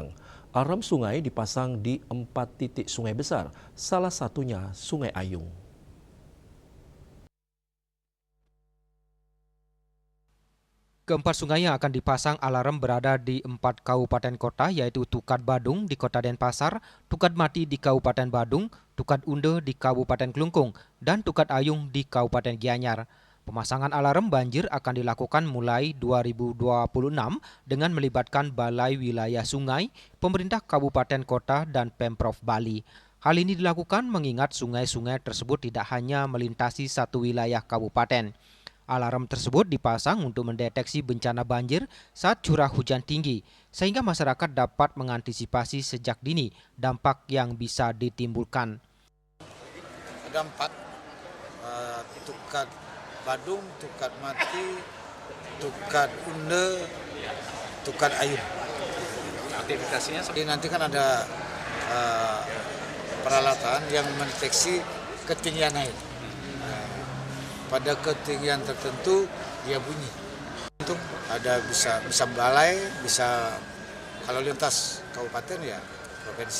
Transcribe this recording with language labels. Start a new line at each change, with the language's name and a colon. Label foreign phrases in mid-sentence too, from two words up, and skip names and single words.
Indonesian: Alarm sungai dipasang di 4 titik sungai besar, salah satunya Sungai Ayung. Keempat sungai yang akan dipasang alarm berada di 4 kabupaten kota, yaitu Tukat Badung di Kota Denpasar, Tukat Mati di Kabupaten Badung, Tukat Unde di Kabupaten Klungkung, dan Tukat Ayung di Kabupaten Gianyar. Pemasangan alarm banjir akan dilakukan mulai 2026 dengan melibatkan Balai Wilayah Sungai, pemerintah kabupaten kota, dan Pemprov Bali. Hal ini dilakukan mengingat sungai-sungai tersebut tidak hanya melintasi satu wilayah kabupaten. Alarm tersebut dipasang untuk mendeteksi bencana banjir saat curah hujan tinggi, sehingga masyarakat dapat mengantisipasi sejak dini dampak yang bisa ditimbulkan. Ada 4, Tukat Badung, Tukat Mati, Tukat Unde, Tukat Ayun. Aktivitasnya Jadi nanti kan ada peralatan yang mendeteksi ketinggian air. Pada ketinggian tertentu dia bunyi. Untuk ada bisa balai, bisa kalau lintas kabupaten ya provinsi.